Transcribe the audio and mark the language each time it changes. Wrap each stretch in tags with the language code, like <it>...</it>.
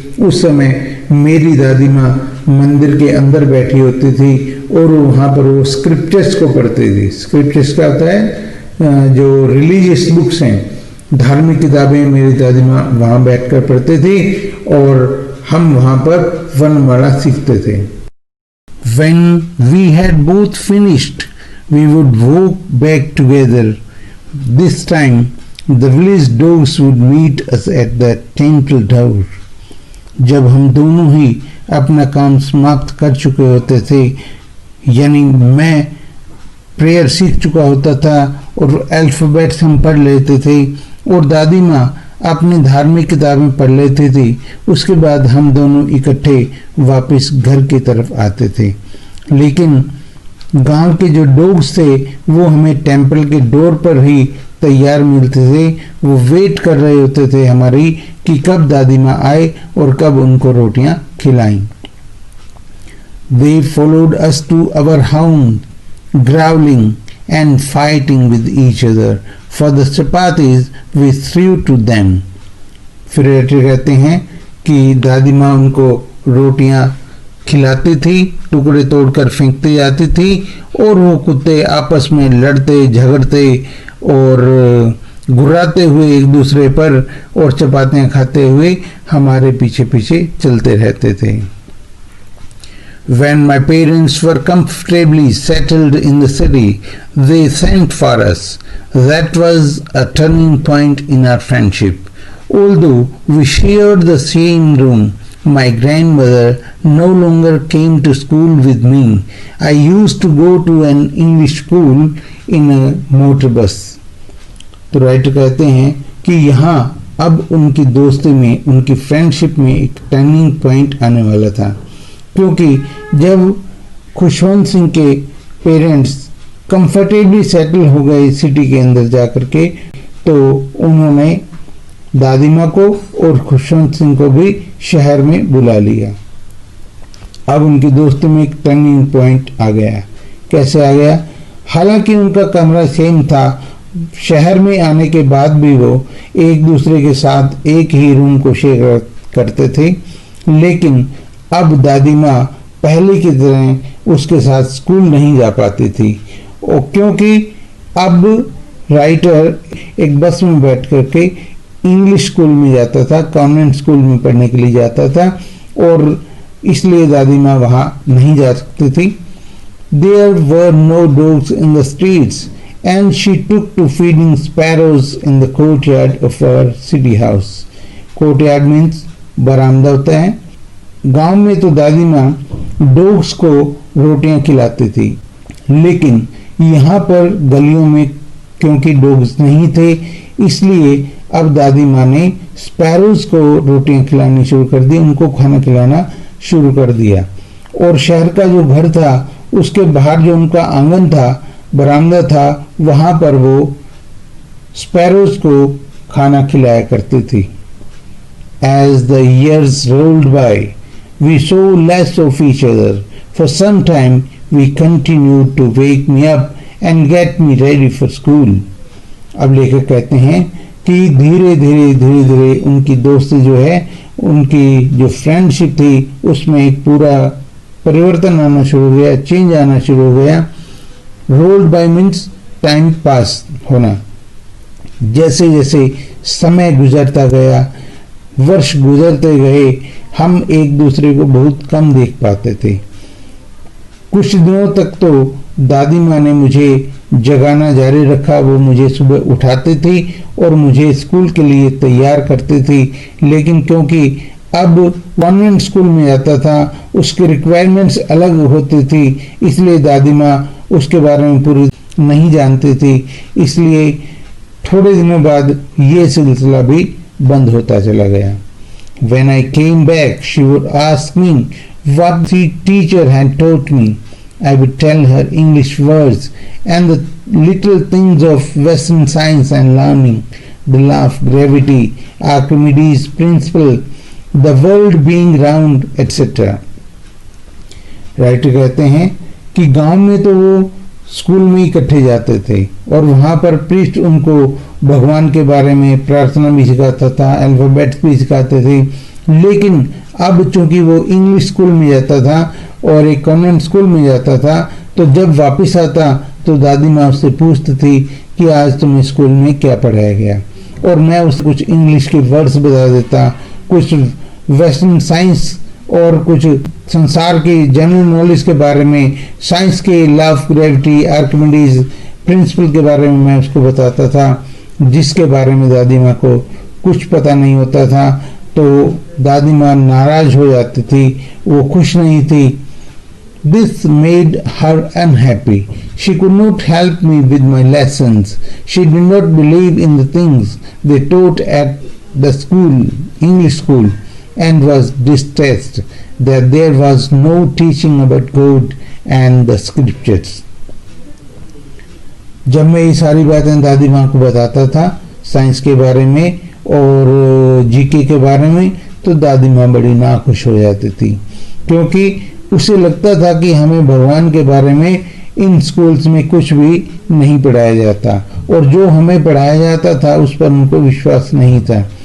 <hi>उस समय मेरी दादी माँ मंदिर के अंदर बैठी होती थी, और वहां पर वो स्क्रिप्चर्स को पढ़ती थी। स्क्रिप्चर्स क्या होता है? जो रिलीजियस बुक्स हैं, धार्मिक किताबें मेरी दादी माँ वहां बैठकर पढ़ते थे, और हम वहां पर वर्णमाला सीखते थे।</hi> <en>When we had both finished, we would walk back together. This time, the village dogs would meet us at the temple door.</en> <hi>जब हम दोनों ही अपना काम समाप्त कर चुके होते थे, यानी मैं प्रेयर सीख चुका होता था और अल्फाबेट्स हम पढ़ लेते थे, और दादी माँ अपनी धार्मिक किताबें पढ़ लेती थी, उसके बाद हम दोनों इकट्ठे वापस घर की तरफ आते थे। लेकिन गांव के जो डॉग्स थे वो हमें टेंपल के डोर पर ही तैयार मिलते थे। वो वेट कर रहे होते थे हमारी कि कब दादी माँ आए और कब उनको रोटियां खिलाएं।</hi> <en>They followed us to our home, growling and fighting with each other for the chapatis we threw to them.</en> <hi>फिर कहते हैं कि दादी माँ उनको रोटियां खिलाती थी, टुकड़े तोड़कर फेंकती जाती थी, और वो कुत्ते आपस में लड़ते झगड़ते और घुराते हुए एक दूसरे पर और चपातियां खाते हुए हमारे पीछे पीछे चलते रहते थे।</hi> <en>When my parents were comfortably settled in the city, they sent for us. That was a turning point in our friendship. Although we shared the same room, my grandmother no longer came to school with me. I used to go to an English school in a motor bus.</en> <hi>तो writer कहते हैं कि यहाँ अब उनकी दोस्ती में, उनकी फ्रेंडशिप में एक टर्निंग पॉइंट आने वाला था, क्योंकि जब खुशवंत सिंह के पेरेंट्स कंफर्टेबली सेटल हो गए सिटी के अंदर जाकर के, तो उन्होंने दादी माँ को और खुशवंत सिंह को भी शहर में बुला लिया। अब उनकी दोस्ती में एक टर्निंग पॉइंट आ गया। कैसे आ गया? हालांकि उनका कमरा सेम था, शहर में आने के बाद भी वो एक दूसरे के साथ एक ही रूम को शेयर करते थे, लेकिन अब दादी माँ पहले की तरह उसके साथ स्कूल नहीं जा पाती थी, और क्योंकि अब राइटर एक बस में बैठ करके इंग्लिश स्कूल में जाता था, कॉन्वेंट स्कूल में पढ़ने के लिए जाता था, और इसलिए दादी माँ वहाँ नहीं जा सकती थी।</hi> <en>There were no dogs in the streets, and she took to feeding sparrows in the courtyard of our city house. Courtyard means</en> <hi>बरामदा होता है। गांव में तो दादी माँ डॉग्स को रोटियां खिलाती थी, लेकिन यहाँ पर गलियों में क्योंकि डॉग्स नहीं थे, इसलिए अब दादी माँ ने स्पैरोज को रोटियां खिलानी शुरू कर दी, उनको खाना खिलाना शुरू कर दिया। और शहर का जो घर था उसके बाहर जो उनका आंगन था, बरामदा था, वहां पर वो स्पैरोज को खाना खिलाया करती थी।</hi> <en>As the years rolled by, we saw less of each other. For some time, we continued to wake me up and get me ready for school.</en> <hi>अब लेखक कहते हैं कि धीरे धीरे उनकी दोस्ती जो है, उनकी जो फ्रेंडशिप थी, उसमें एक पूरा परिवर्तन आना शुरू हो गया, चेंज आना शुरू हो गया।</hi> <en>rolled by means</en> <hi>time pass होना। जैसे जैसे समय गुजरता गया, वर्ष गुजरते गए, हम एक दूसरे को बहुत कम देख पाते थे। कुछ दिनों तक तो दादी माँ ने मुझे जगाना जारी रखा। वो मुझे सुबह उठाती थी और मुझे स्कूल के लिए तैयार करती थी, लेकिन क्योंकि अब कॉन्वेंट स्कूल में जाता था, उसकी रिक्वायरमेंट्स अलग होती थी, इसलिए दादी माँ उसके बारे में पूरी नहीं जानती थी। इसलिए थोड़े दिनों बाद ये सिलसिला भी बंद होता चला गया।</hi> <en>When I came back, she would ask me what the teacher had taught me. I would tell her English words and the little things of Western science and learning, the law of gravity, Archimedes' principle, the world being round, etc.</en> <hi>Writer कहते हैं कि गांव में तो वो school में इकट्ठे जाते थे और वहाँ पर प्रीस्ट उनको भगवान के बारे में प्रार्थना भी सिखाता था, अल्फाबेट्स भी सिखाते थे। लेकिन अब चूंकि वो इंग्लिश स्कूल में जाता था और एक कॉन्वेंट स्कूल में जाता था, तो जब वापस आता तो दादी माँ उससे पूछती थी कि आज तुम्हें स्कूल में क्या पढ़ाया गया, और मैं उससे कुछ इंग्लिश के वर्ड्स बता देता, कुछ वेस्टर्न साइंस और कुछ संसार की जनरल नॉलेज के बारे में, साइंस के law of gravity, Archimedes principal के बारे में मैं उसको बताता था, जिसके बारे में दादी माँ को कुछ पता नहीं होता था। तो दादी माँ नाराज हो जाती थी, वो खुश नहीं थी।</hi> <en>This made her unhappy. She could not help me with my lessons. She did not believe in the things they taught at the school, English school, and was distressed that there was no teaching about God and the scriptures.</en> <hi>जब मैं ये सारी बातें दादी माँ को बताता था साइंस के बारे में और जीके के बारे में, तो दादी माँ बड़ी नाखुश हो जाती थी, क्योंकि उसे लगता था कि हमें भगवान के बारे में इन स्कूल्स में कुछ भी नहीं पढ़ाया जाता, और जो हमें पढ़ाया जाता था उस पर उनको विश्वास नहीं था।</hi>